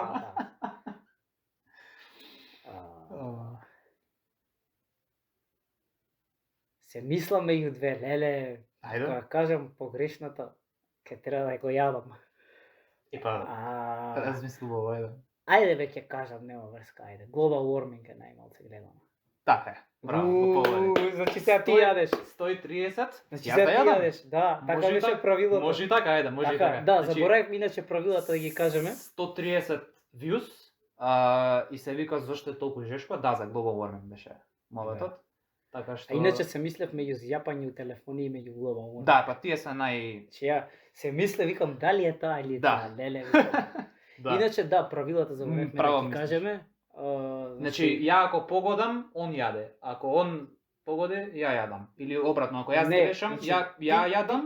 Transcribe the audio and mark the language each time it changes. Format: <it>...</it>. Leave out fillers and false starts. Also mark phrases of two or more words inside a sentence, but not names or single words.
<mk>Да. Се мислам меѓу две, леле, Ајде. кога кажам погрешната, ќе треба да го јадам. И па, А, размислував, ајде. ајде веќе ќе кажам, нема врска, ајде.</mk> <en>Global warming</en> <mk>е најмалце гледано. Така е. Браво, го погоди. Значи сега ти јадеш. 130. Значи Јас сега да ти јадам. јадеш. Да, така Може и беше така, правилото. Може и така, ајде, може и Така, така. да, Значи, заборавив иначе правилата да ги кажеме. 130 views и се вика зошто е толку жешко, да, за</mk> <en>global warming</en> <mk>беше моветот. Така што А иначе се мислев меѓу зјапање у телефони и меѓу</mk> <en>global warming.</en> <mk>Да, па тие се нај Значи ја се мислев, викам дали е таа или Да. таа, леле. Викам. да. Иначе да, правилата заборавивме Право да ги мислиш. кажеме. Значи, ја ако погодам, он јаде. Ако он погоди, ја јадам. Или обратно, ако јас Не, грешам, значи, ја јадам.</mk>